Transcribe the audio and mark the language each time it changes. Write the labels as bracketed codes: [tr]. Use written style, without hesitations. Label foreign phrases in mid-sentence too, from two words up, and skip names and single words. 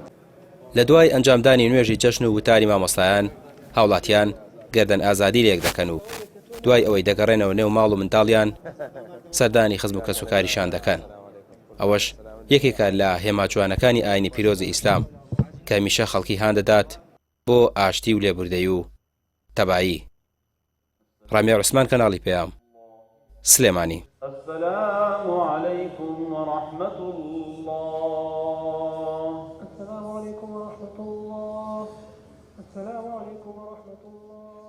[ckb] لە دوای ئەنجامدانی نوێژی جەژن و وتاری مامۆستایان هاوڵاتیان گەردەن ئازادی لێک دەکەن و دوای ئەوەی دەگەڕێنەوە نێو ماڵ و منداڵیان سەردانی خزم و کەسوکاریشان دەکەن. ئەوەش یەکێکە لە هێماجوانەکانی ئاینی پیرۆزی ئیسلام کە هەمیشە خەڵکی هان دەدات بۆ ئاشتی و لێبوردەیی و تەبایی. ڕامیا عوسمان، کەناڵی پەیام، سلێمانی. [ar] السلام عليكم ورحمة الله. السلام عليكم ورحمة الله. السلام عليكم ورحمة الله.